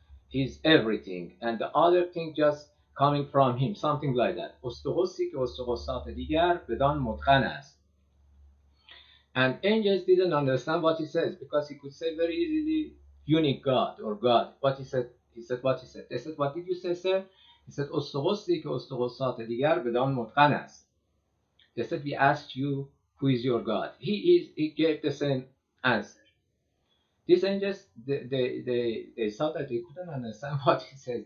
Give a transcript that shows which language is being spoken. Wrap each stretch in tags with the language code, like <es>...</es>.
<en>He's everything, and the other thing just coming from him, something like that.</en> <fa>استقصی که استقصات دیگر بدان متقن است.</fa> <en>And angels didn't understand what he says, because he could say very easily unique God or God. What he said what he said. They said, what did you say, sir? He said,</en> <fa>استقصی که استقصات دیگر بدان متقن است.</fa> <en>They said, we asked you, who is your God? He gave the same answer. These angels, they saw that they couldn't understand what he said.</en>